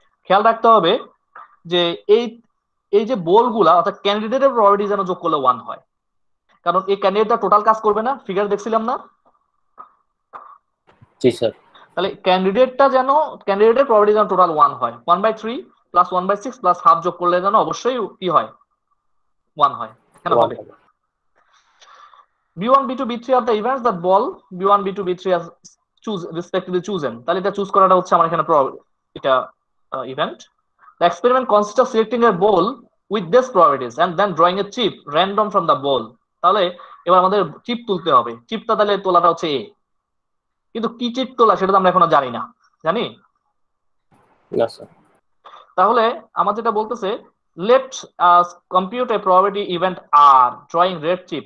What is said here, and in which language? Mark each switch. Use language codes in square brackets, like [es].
[bn] খেয়াল রাখতে হবে যে এই এই যে বলগুলা অর্থাৎ ক্যান্ডিডেটের প্রবাবিলিটি যেন যোগ করলে 1 হয়, কারণ এই ক্যান্ডিডেটটা টোটাল কাজ করবে না, ফিগার দেখছিলাম না? জি স্যার। তাহলে ক্যান্ডিডেটের প্রবাবিলিটি যেন টোটাল 1 হয়, 1/3 প্লাস 1/6 প্লাস হাফ যোগ করলে যেন অবশ্যই কি হয়, 1 হয়। এখানে হবে [en] B1, B2, B3 are the events that ball B1, B2, B3 as choose respectively chosen. [bn] তাহলে এটা চুজ করাটা হচ্ছে আমার এখানে এটা event. [en] The experiment consists of selecting a ball with these probabilities and then drawing a chip random from the ball. [bn] তাহলে এবার আমাদের চিপ তুলতে হবে, চিপটা তাহলে তোলাটা হচ্ছে এ, কিন্তু কি চিপ তোলা সেটা তো আমরা এখনো জানি না, জানি না স্যার। তাহলে আমার যেটা বলতেছে, [en] Let us compute a probability event আর drawing red chip.